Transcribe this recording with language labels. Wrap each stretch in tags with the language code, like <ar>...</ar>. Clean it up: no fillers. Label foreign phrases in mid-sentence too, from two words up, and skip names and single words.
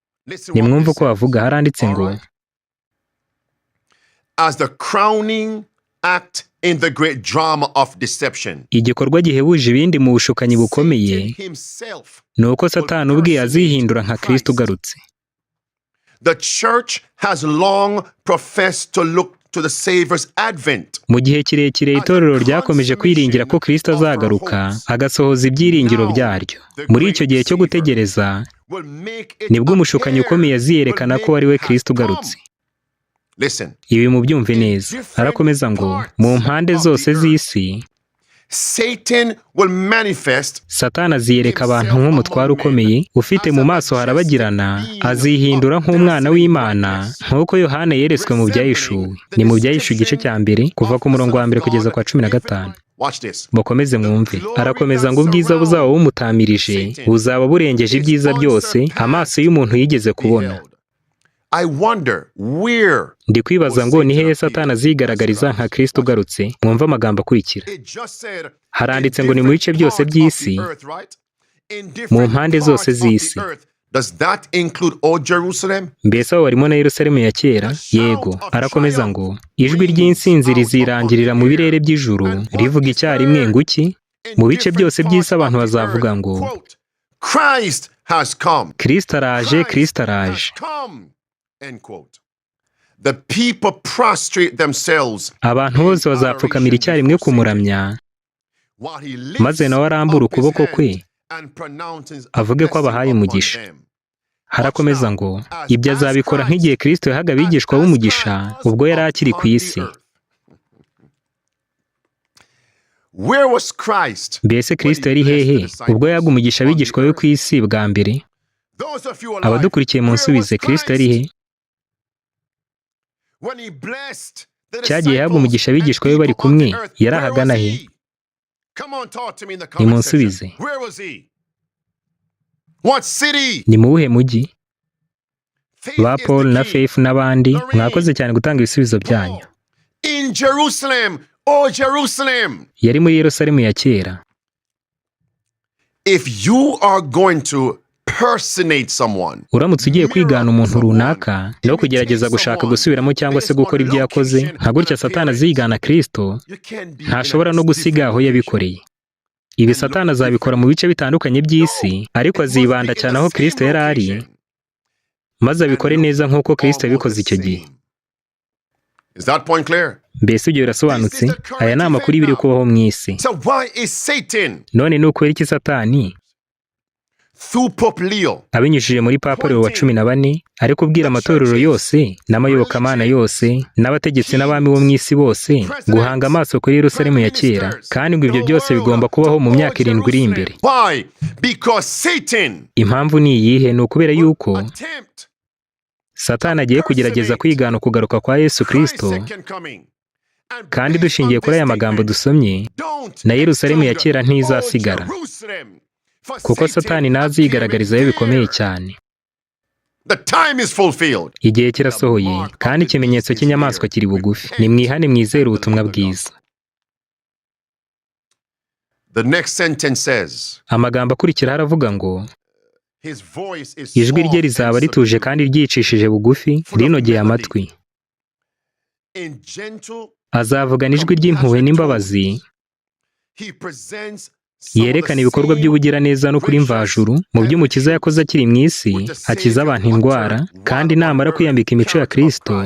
<rw>nimwumve uko bavuga, haranditse ngo</rw> <en>as the crowning act in the great drama of deception,</en> <rw>igikorwa gihebuje ibindi mu bushukanyi bukomeye</rw> <en>Satan himself,</en> <rw>ni uko Satani ubwe azihindura nka Kristo ugarutse.</rw> <en>the church has long professed to look to the Savior's advent.</en> <rw>Mu gihe kirekire itorero ryakomeje kwiringira ko Kristo azagaruka agasohoza ibyiringiro byaryo. Muri icyo gihe cyo gutegereza</rw> <en>Will make it</en> <rw>nibwo umushukanyi ukomeye aziyerekana ko ari we Kristo ugarutse.</rw> <en>Listen,</en> <rw>Ibi mubyumve neza. Arakomeza ngo mu mpande zose z'isi</rw> <en>Satan will manifest</en> <rw>Satani aziyereka abantu nk'umutware ukomeye ufite mu maso harabagirana, azihindura nk'umwana w'Imana nk'uko Yohana yeretswe mu byahishuwe. Ni mu byahishuwe igice cya mbere kuva ku murongo wa mbere kugeza kwa 15.</rw> <en>Watch this.</en> <rw>Mukomeze mwumve. Arakomeza ngo ubwiza buzaba bumutamirije buzaba burengeje ibyiza byose amaso y'umuntu yigeze kubona.</rw> <en>I wonder where</en> <rw>Ndi kwibaza ngo ni hehe Satani azigaragariza nka Kristo ugarutse. Mwumve amagambo akurikira. haranditse ngo ni mu bice byose by'isi, mu mpande zose z'isi.</rw> <en>Does that include all Jerusalem?</en> <rw>Mbese aho barimo na Yerusalemu ya kera? Yego. Arakomeza ngo ijwi ry'insinzi rizirangirira mu birere by'ijuru rivuga icyarimwe ngo iki? Mu bice byose by'isi abantu bazavuga ngo</rw> <en>Christ has come.</en> <rw>Kristo araje, Kristo araje.</rw> <en>End quote. The people prostrate themselves</en> <rw>Abantu bose bazapfukamira icyarimwe kumuramya,</rw> <en>while he lifts</en> <rw>maze nawe arambura</rw> <en>up his</en> <rw>ukuboko</rw> <en>hand</en> <rw>kwe</rw> <en>and pronounces a</en> <rw>avuge ko</rw> <en>blessing</en> <rw>abahaye</rw> <en>upon</en> <rw>umugisha.</rw> <en>them.</en> <rw>Harakomeza ngo ibyo azabikora nk'igihe Kristo yahaga abigishwa b'umugisha ubwo yari akiri ku isi.</rw> <en>Where was Christ?</en> <rw>Mbese Kristo yari hehe ubwo yahaga umugisha abigishwa be ku isi bwa mbere?</rw> <en>Those of you alive,</en> <rw>Abadukurikiye mu nsubize, Kristo yari he?</rw> <en>when he blessed the</en> <rw>Cyagiye yahaga umugisha abigishwa be bari kumwe, yari ahagana he?</rw> <en>Come on, talk to me in the</en> <rw>Ni</rw> <en>comment</en> <rw>munsubize.</rw> <en>section. Where was he? What city?</en> <rw>Ni mu buhe mujyi?</rw> <en>Faith</en> <rw>Ba</rw> <en>is</en> <rw>Paul</rw> <en>the</en> <rw>na</rw> <en>key.</en> <rw>Faith n'abandi mwakoze cyane gutanga ibisubizo byanyu.</rw> <en>In Jerusalem, oh Jerusalem.</en> <rw>Yari muri Yerusalemu ya kera.</rw> <en>If you are going to personate someone,</en> <rw>Uramutse ugiye kwigana umuntu runaka no kugerageza gushaka gusubiramo cyangwa se gukora ibyo yakoze, nka gutya Satani azigana Kristo,</rw> <en>you can't be</en> <rw>ntashobora no gusiga aho yabikoreye. Ibi Satani azabikora mu bice bitandukanye by'isi, ariko azibanda cyane aho Kristo yari ari, maze abikore neza nk'uko Kristo yabikoze icyo gihe.</rw> <en>Is that point clear?</en> <rw>Mbese ibyo birasobanutse? Aya ni amakuru y'ibiri kubaho mu isi.</rw> <en>So why is Satan</en> <rw>None ni ukubera iki Satani</rw> <en>through Pope Leo</en> <rw>abinyujije muri Papa Leo wa 14 ari kubwira amatorero yose n'amayobokamana yose n'abategetsi n'abami bo mu isi bose guhanga amaso kuri Yerusalemu ya kera, kandi ngo ibyo byose bigomba kubaho mu myaka 7 iri imbere?</rw> <en>Why? Because Satan</en> <rw>Impamvu ni iyihe? Ni ukubera yuko</rw> <en>attempt</en> <rw>Satani agiye kugerageza kwigana ukugaruka kwa Yesu Kristo,</rw> <en>Christ's second coming. And</en> <rw>kandi</rw> <en>based</en> <rw>dushingiye</rw> <en>on</en> <rw>kuri</rw> <en>this</en> <rw>aya magambo</rw> <en>statement,</en> <rw>dusomye,</rw> <en>don't</en> <rw>na Yerusalemu ya kera</rw> <en>exclude</en> <rw>ntizasigara,</rw> <en>all Jerusalem, for</en> <rw>kuko</rw> <en>Satan</en> <rw>Satani nazigaragarizayo</rw> <en>appearing</en> <rw>bikomeye</rw> <en>there.</en> <rw>cyane.</rw> <en>The time is fulfilled.</en> <rw>Igihe kirasohoye kandi ikimenyetso cy'inyamaswa kiri bugufi. Nimwihane mwizere ubutumwa bwiza.</rw> <en>The next sentence says,</en> <rw>Amagambo akurikira haravuga ngo</rw> <en>his voice is</en> <rw>ijwi rye</rw> <en>soft</en> <rw>rizaba</rw> <en>and</en> <rw>rituje</rw> <en>subdued.</en> <rw>kandi ryicishije bugufi, rinogeye amatwi.</rw> <en>In gentle,</en> <rw>Azavugana ijwi ry'impuhwe n'imbabazi,</rw> <en>he presents some of</en> <rw>yerekana</rw> <en>the</en> <rw>ibikorwa</rw> <en>same</en> <rw>by'ubugiraneza no kuri mvajuru mu by'umukiza yakoze akiri mu isi, akiza abantu indwara, kandi namara kwiyambika imico ya Kristo,</rw>